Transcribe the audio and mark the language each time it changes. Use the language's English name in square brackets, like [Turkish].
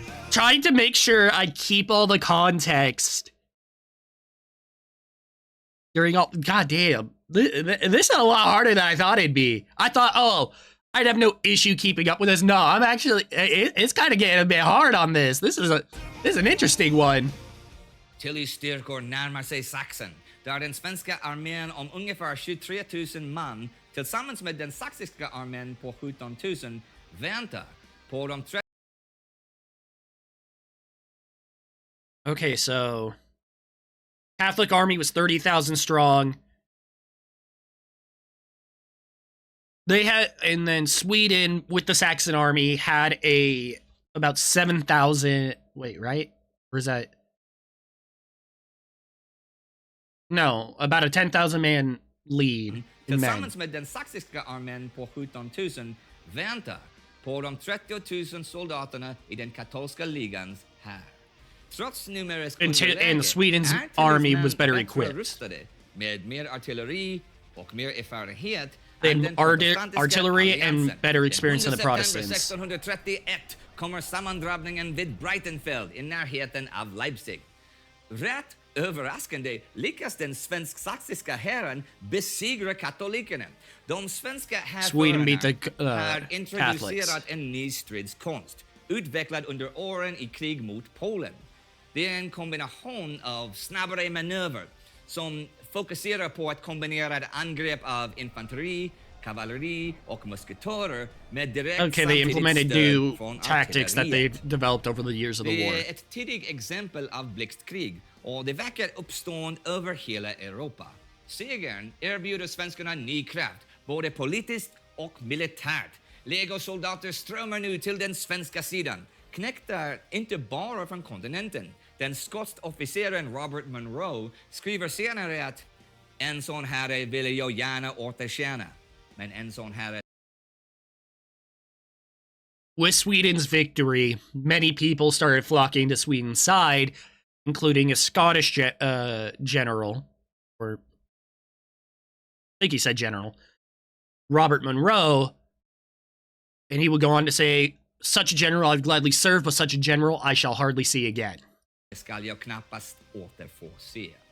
[English] Trying to make sure I keep all the context during all... God damn. This is a lot harder than I thought it'd be. I thought, oh, I'd have no issue keeping up with this. No, I'm actually... It's kind of getting a bit hard on this. This is an interesting one. [Swedish] Tillys styrkor närmar sig Sachsen, där den svenska armén om ungefär 23 000 man tillsammans med den saxiska armén på 17 000 väntar på de 30... [English] Okay, so Catholic army was 30,000 strong. They had, and then Sweden with the Saxon army had about 7,000. Wait, right? Or is that? No, about a 10,000 man lead in men. [Swedish] Tillsammans med den saxiska armén på 17 000 väntar på de 30 000 soldaterna i den katolska ligans här. Trots numerisk underläge, [English] and Sweden's army was better equipped. [Swedish] Rustade, med mer artilleri och mer erfarenhet. [English] Then artillery and better experience than the Protestants. [Swedish] 1631 kommer sammandrabbningen vid Breitenfeld i närheten av Leipzig. Rätt överraskande lyckas den svensk-saxiska herren besegra katolikerna. De svenska härförarna har introducerat en ny stridskonst, utvecklad under åren i krig mot Polen. Det är en kombination av snabbare manöver som fokuserar på att kombinera angrepp av infanteri, kavalleri och musketörer med direkt [English] okay, they implemented new tactics that they've developed over the years of the war. [Swedish] Det är ett tidigt exempel av blixtkrig och det väcker uppstånd över hela Europa. Segern erbjuder svenskarna ny kraft, både politiskt och militärt. Legosoldater strömmar nu till den svenska sidan, knäckta inte bara från kontinenten. Den skotska officeren Robert Monroe skriver senare att en sån herre ville jag gärna återtjäna, men en sån herre... [English] With Sweden's victory, many people started flocking to Sweden's side, including a Scottish general, or I think he said general, Robert Monroe, and he would go on to say, such a general I'd gladly serve, but such a general I shall hardly see again. [Swedish] Skall jag knappast återfå se.